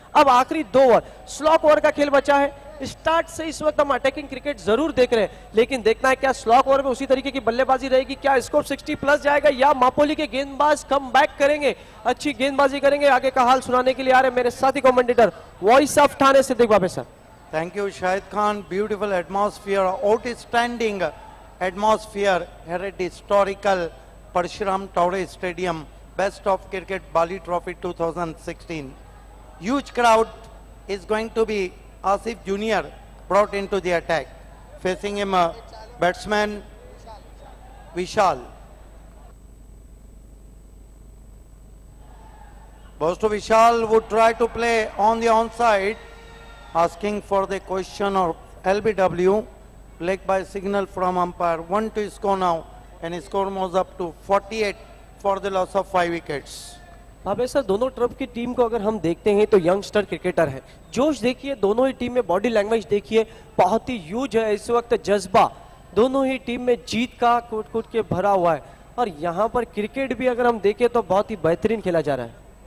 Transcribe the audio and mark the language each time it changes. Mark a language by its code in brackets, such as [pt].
[hi] अब आखिरी 2 over, slog over का खेल बचा है। स्टार्ट से इस वक्त हम अटैकिंग क्रिकेट जरूर देख रहे हैं, लेकिन देखना है क्या स्लॉक ओवर में उसी तरीके की बल्लेबाजी रहेगी, क्या स्कोर 60 प्लस जाएगा या मापोली के गेंदबाज कम बैक करेंगे, अच्छी गेंदबाजी करेंगे। आगे का हाल सुनाने के लिए आ रहे मेरे साथी commentator voice of Thane Siddique बाबे sir. [en] Thank you Shahid Khan. Beautiful atmosphere, outstanding atmosphere here at historical Parshuram Taure Stadium, Best of Cricket Bali Trophy 2016. Huge crowd is going to be Asif Junior brought into the attack. Facing him batsman Vishal. Bosto Vishal would try to play on the onside, asking for the question of LBW. Leg by signal from umpire. 1 to score now, and his score moves up to 48 for the loss of 5 wickets. [hi] Bhave sir, दोनों तरफ की team को अगर हम देखते हैं तो youngster cricketer है। जोश देखिए दोनों ही टीम में, बॉडी लैंग्वेज देखिए बहुत ही ह्यूज है इस वक्त, जज्बा दोनों ही टीम में जीत का कूट कूट के भरा हुआ है। और यहाँ पर क्रिकेट भी अगर हम देखें तो बहुत ही बेहतरीन खेला जा रहा है।